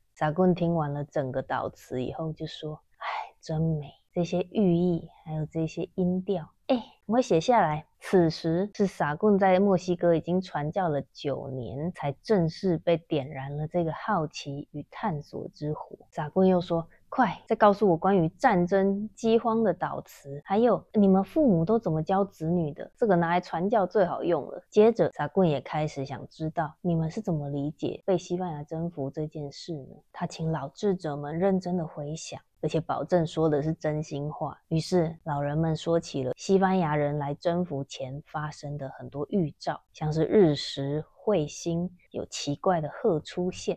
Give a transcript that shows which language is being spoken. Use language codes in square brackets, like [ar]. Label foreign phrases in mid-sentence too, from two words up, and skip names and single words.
[zh] 薩貢聽完了整個禱詞以後就說，真美，這些寓意還有這些音調，我會寫下來。此時是薩貢在墨西哥已經傳教了9年，才正式被點燃了這個好奇與探索之火。薩貢又說， 快再告訴我關於戰爭、饑荒的導詞，還有你們父母都怎麼教子女的，這個拿來傳教最好用了。接着薩棍也開始想知道你們是怎麼理解被西班牙征服這件事呢？他請老智者們認真的回想，而且保證說的是真心話。於是老人們說起了西班牙人來征服前發生的很多預兆，像是日食、彗星，有奇怪的鶴出現。